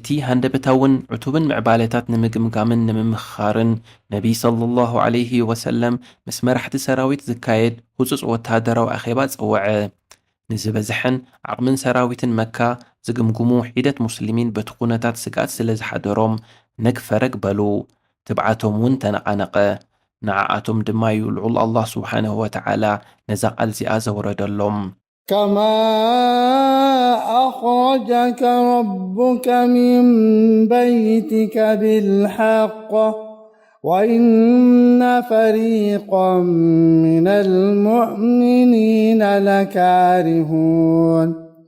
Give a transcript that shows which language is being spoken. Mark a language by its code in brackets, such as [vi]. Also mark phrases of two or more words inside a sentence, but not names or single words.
[ti] ሃንደበታውን ዕቱብን ምዕባለታት ንምግምጋምን ንምምኽኻርን ነቢይ [ar] صلى الله عليه وسلم [ti] ምስ መራሕቲ ሰራዊት ዝካየድ ህፁፅ ወተሃደራዊ ኣኼባ ፀወዐ። ንዝበዝሐን ዓቕምን ሰራዊትን መካ ዝግምግሙ ሒደት ሙስሊሚን በቲ ኩነታት ስጋኣት ስለ ዝሓደሮም ነግፈረግ በሉ። ትብዓቶም እውን ተነቓነቐ። ንዓኣቶም ድማ ይውልዑል አላህ [ar] سبحانه وتعالى [ti] ነዛ ቃል እዚኣ ዘውረደሎም [ar] كما أخرجك ربك من بيتك بالحق وإن فريقا من المؤمنين لكارهون